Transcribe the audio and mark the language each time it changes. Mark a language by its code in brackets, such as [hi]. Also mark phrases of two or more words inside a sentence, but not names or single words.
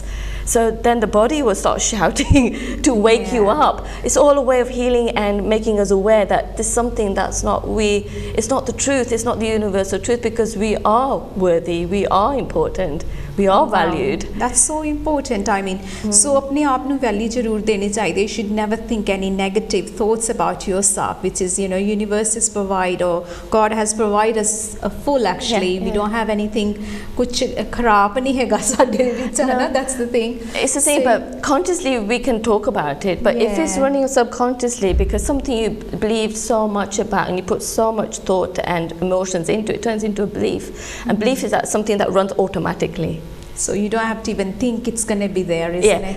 [en] So then the body will start shouting to wake you up. It's all a way of healing and making us aware that there's something that's it's not the truth, it's not the universal truth, because we are worthy, we are important, we are valued. That's so important. I mean, so [pa] ਆਪਣੇ ਆਪ ਨੂੰ value ਜ਼ਰੂਰ ਦੇਣੀ ਚਾਹੀਦੀ. [en] You should never think any negative thoughts about yourself, which is, you know, universe is provide, or God has provided us a full actually. We don't have anything [pa] ਕੁਝ ਖਰਾਬ ਨਹੀਂ ਹੈਗਾ ਸਾਡੇ ਵਿੱਚ, ਹੈ ਨਾ? [en] That's the thing. It's the same, but consciously we can talk about it, but if it's running subconsciously because something you believe so much about and you put so much thought and emotions into it, turns into a belief, and belief is that something that runs automatically. So you don't have to even think it's going to be there, isn't it?